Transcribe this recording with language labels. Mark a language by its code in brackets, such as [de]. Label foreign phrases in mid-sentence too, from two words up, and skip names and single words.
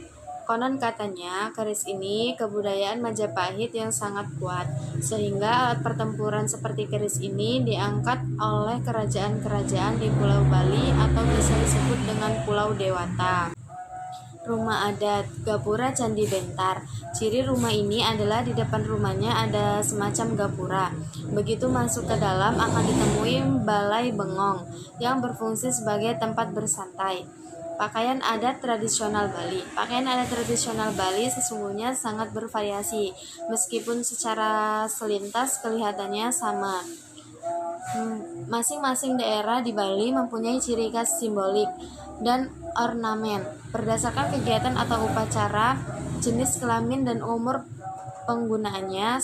[id] Konon katanya, keris ini kebudayaan Majapahit yang sangat kuat, sehingga alat pertempuran seperti keris ini diangkat oleh kerajaan-kerajaan di Pulau Bali atau bisa disebut dengan Pulau Dewata. Rumah adat Gapura Candi Bentar. Ciri rumah ini adalah di depan rumahnya ada semacam gapura. Begitu masuk ke dalam akan ditemui balai bengong yang berfungsi sebagai tempat bersantai. Pakaian adat tradisional Bali. Pakaian adat tradisional Bali sesungguhnya sangat bervariasi, meskipun secara selintas kelihatannya sama. Masing-masing daerah di Bali mempunyai ciri khas simbolik dan ornamen berdasarkan kegiatan atau upacara, jenis kelamin dan umur penggunaannya.